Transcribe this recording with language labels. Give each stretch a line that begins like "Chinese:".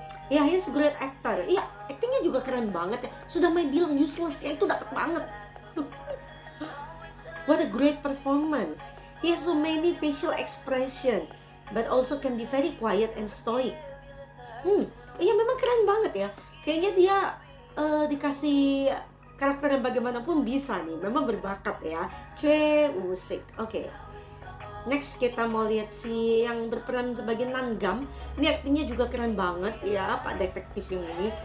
Indonesian: Ya,
English: he's great actor.
Indonesian: Iya, actingnya juga keren banget ya. Sudah Mai bilang useless ya, itu dapat banget.
English: What a great performance. He has so many facial expression, but also can be very quiet and stoic.
Indonesian: Iya memang keren banget ya. Kayaknya dia dikasih karakter yang bagaimanapun bisa nih. Memang berbakat ya. Choi Woo-sik. Oke. Next kita mau lihat si yang berperan sebagai Nangam. Ini aktingnya juga keren banget ya, Pak detektif yang ini.